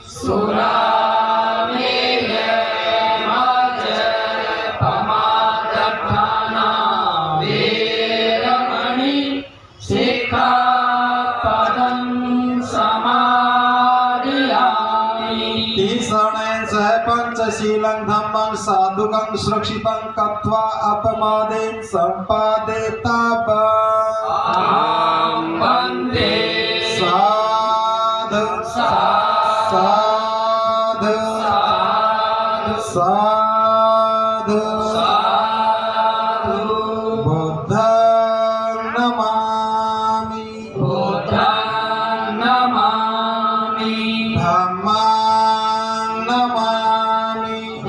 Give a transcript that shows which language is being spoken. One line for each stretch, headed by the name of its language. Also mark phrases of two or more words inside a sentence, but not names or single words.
Pali: सुरामेर्यमज्जपमादठाना वेरमणि सिक्खापदं समादियामि तीसरणेन सह पंचशीलं धम्मं साधुकं सुरक्षितं कत्वा अपमादेन सम्पादेतापं वन्दे साधु साधु साधु साधु बुद्धं नमामि धम्मं नमामि